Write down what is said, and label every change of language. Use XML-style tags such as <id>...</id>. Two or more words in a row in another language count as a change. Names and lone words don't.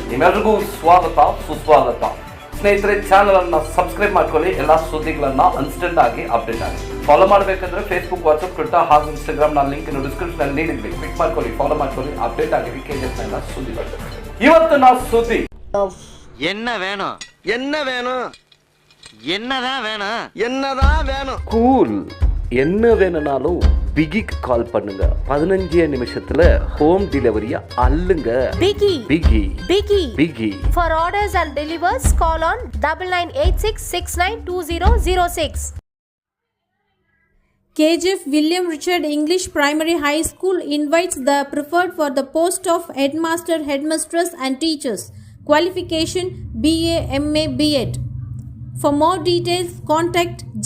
<kn>ನಿಮ್ಮೆಲ್ಲರಿಗೂ ಸ್ವಾಗತ, ಸುಸ್ವಾಗತ. ಸ್ನೇಹಿತರೆ, ಚಾನಲ್ ಅನ್ನ ಸಬ್ಸ್ಕ್ರೈಬ್ ಮಾಡ್ಕೊಳ್ಳಿ. ಎಲ್ಲಾ ಸುದ್ದಿಗಳನ್ನ ಇನ್ಸ್ಟೆಂಟ್ ಆಗಿ ಅಪ್ಡೇಟ್ ಆಗಿ ಫಾಲೋ ಮಾಡಬೇಕಂದ್ರೆ ಫೇಸ್ಬುಕ್, ವಾಟ್ಸ್ಆಪ್, ಟ್ವಿಟರ್ ಹಾಗೂ ಇನ್ಸ್ಟಾಗ್ರಾಮ್ ನ</kn> <en>link description</en> <kn>ಅಲ್ಲಿ ನೀಡಿದ್ವಿ. ಕ್ಲಿಕ್ ಮಾಡ್ಕೊಳ್ಳಿ, ಫಾಲೋ ಮಾಡ್ಕೊಳ್ಳಿ, ಅಪ್ಡೇಟ್ ಆಗಿರಿ ಕೆಜಿಎಫ್ ನ ಸುದ್ದಿಗಳು. ಇವತ್ತಿನ ಸುದ್ದಿ</kn> <ta>என்ன வேணும் என்ன வேணும் என்னதான் வேணும் என்னதான் வேணும் கூல். என்ன வேணும்னாலும் பிகிக்கு கால் பண்ணுங்க. 15 நிமிஷத்துல</ta> <en>home delivery</en> <ta>அள்ளுங்க. பிகி பிகி பிகி பிகி.</ta> <en>For orders and delivers call on 9986692006. KGF William Richard English Primary High School invites the preferred for the post of headmaster, headmistress and teachers. Qualification BA, MA, B.Ed. For more details, contact J.</en>